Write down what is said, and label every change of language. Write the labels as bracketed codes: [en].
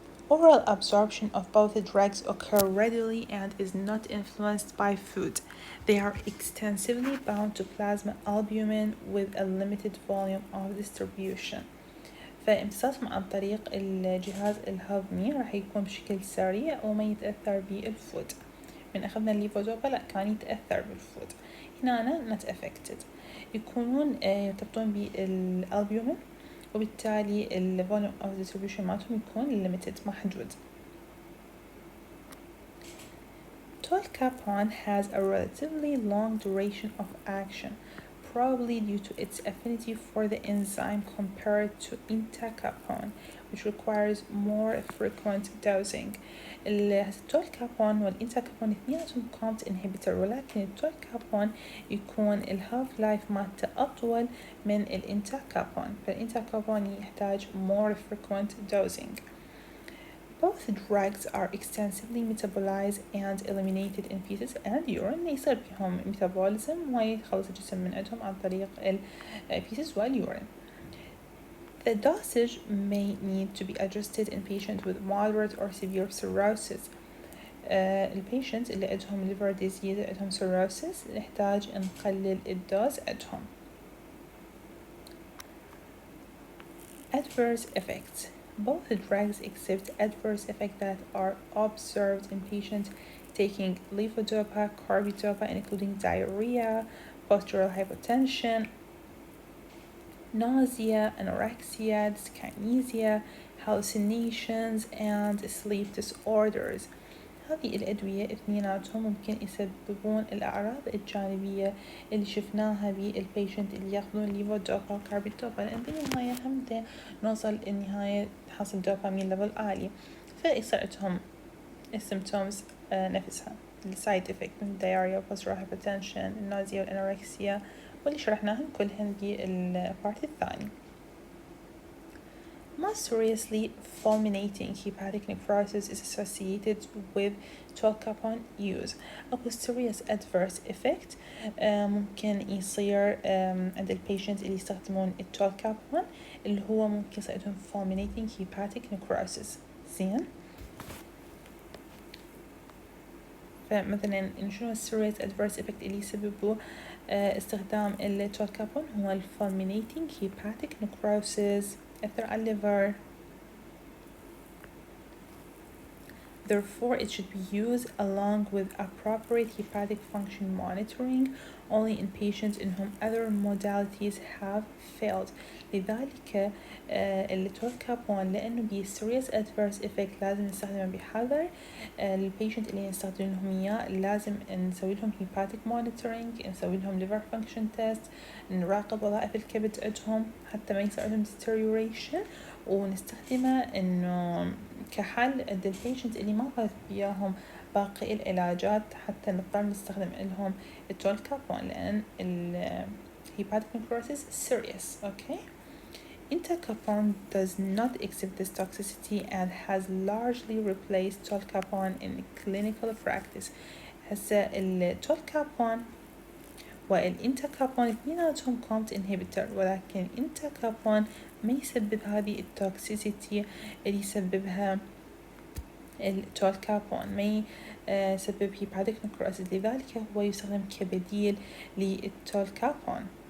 [en] Oral absorption of both drugs occur readily and is not influenced by food. They are extensively bound to plasma albumin with a limited volume of distribution. [ar] فامتصاصهم عن طريق الجهاز الهضمي راح يكون بشكل سريع وما يتأثر بالفود. من أخذنا الليفودوبا لا، كان يتأثر بالفود. هنا [en] not affected، [ar] يكونون يرتبطون بالألبومين، وبالتالي ال volume of distribution مالتهم يكون limited محدود. [en] Tolcapone has a relatively long duration of action, probably due to its affinity for the enzyme compared to entacapone, which requires more frequent dosing. [ar] التولكابون والانتاكابون اثنيناتهم COMT inhibitor، ولكن التولكابون يكون الهاف لايف مالته أطول من الانتاكابون، فالانتاكابون يحتاج [en] more frequent dosing. Both drugs are extensively metabolized and eliminated in feces and urine. [ar] يصير بهم metabolism ويخلص الجسم من عندهم عن طريق feces والurine. [en] The dosage may need to be adjusted in patients with moderate or severe cirrhosis. [ar] البيشنتس اللي عندهم liver disease عندهم cirrhosis نحتاج نقلل الدوز عندهم. [en] Adverse effects. Both drugs exhibit adverse effects that are observed in patients taking levodopa, carbidopa, including diarrhea, postural hypotension, nausea, anorexia, dyskinesia, hallucinations, and sleep disorders. [ar] هذه الأدوية اثنيناتهم ممكن يسببون الأعراض الجانبية اللي شفناها بالبيشنت اللي ياخذون ليفودوبا وكاربيدوبا، لأن بالنهاية هم نوصل النهاية حصل دوبامين ليفل عالي، فيصير عندهم السيمتومز نفسها، السايد افكت من الدياريا وبوسترال هايبرتنشن، النازيا والانوركسيا واللي شرحناهن كلهن بالبارت الثاني. [en] Most seriously, fulminating hepatic necrosis is associated with tolcapone use. [ar] أكو serious adverse effect ممكن يصير عند البيشنت اللي يستخدمون التولكابون، اللي هو ممكن يصير عندهم fulminating hepatic necrosis. زين، فمثلا شنو السيريس adverse effect اللي يسببه استخدام التولكابون؟ هو الفولمينيتنج هيباتيك نكروسيس، أثر على الليفر. [en] Therefore, it should be used along with appropriate hepatic function monitoring only in patients in whom other modalities have failed. [ar] لذلك التولكابون لأنه بيه serious adverse effect لازم نستخدمه بحذر. البيشنت اللي نستخدم لهم إياه لازم نسوي لهم hepatic monitoring، نسوي لهم liver function test، نراقب وظائف الكبد عندهم حتى ما يصير عندهم deterioration، ونستخدمه إنه كحل عند البيشنت اللي ما فاز بياهم باقي العلاجات حتى نضطر نستخدم لهم التولكابون لأن hepatic necrosis serious. [en] Okay, entacapone does not exhibit this toxicity and has largely replaced tolcapone in clinical practice. [ar] هسه التولكابون والانتاكابون اثنيناتهم كومت انهبيتر، ولكن انتاكابون ما يسبب هذه التوكسيسيتي اللي يسببها التولكابون، ما يسبب هيباتيك نكروسيس، لذلك هو يستخدم كبديل للتولكابون.